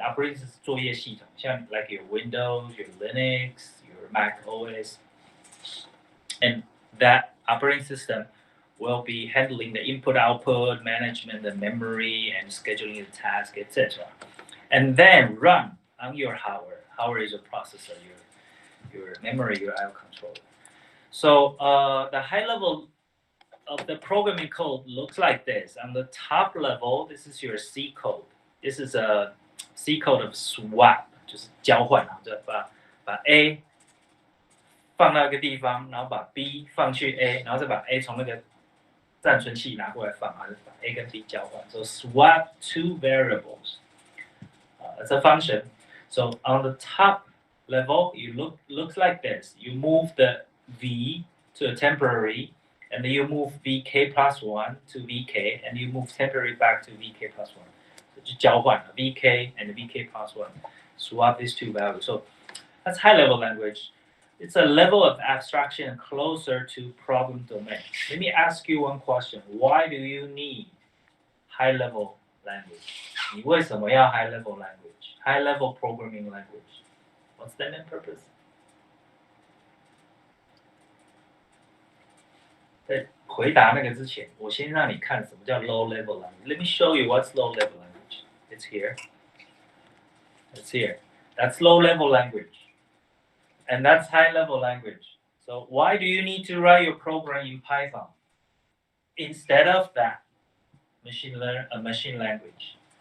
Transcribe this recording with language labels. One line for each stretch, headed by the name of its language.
English: Operating system
Chinese: 作业系统，像
English: like your Windows, your Linux, your Mac OS, and that operating system will be handling the input output management, the memory, and scheduling the task, etc. And then run on your hardware. Hardware is a processor, your memory, your I/O controller. So the high level of the programming code looks like this. On the top level, this is your C code. This is a C code of swap,
Chinese: 就是交换啊，就把 A 放到一个地方，然后把 B 放去 A， 然后再把 A 从那个暂存器拿过来放，然后把 A 跟 B 交换。
English: So swap two variables. It's a function. So on the top level, looks like this. You move the V to a temporary, and then you move VK plus 1 to VK, and you move temporary back to VK plus 1. So
Chinese: 就交换
English: VK and VK plus 1. Swap these two values. So that's high level language. It's a level of abstraction closer to problem domain. Let me ask you one question. Why do you need high level language? 你为什么要 high level language? High level programming language. What's the main purpose?
Chinese: 在回答那个之前，我先让你看什么叫 low level language.
English: Let me show you what's low level language. It's here. It's here. That's low level language. And that's high level language. So why do you need to write your program in Python instead of that machine language?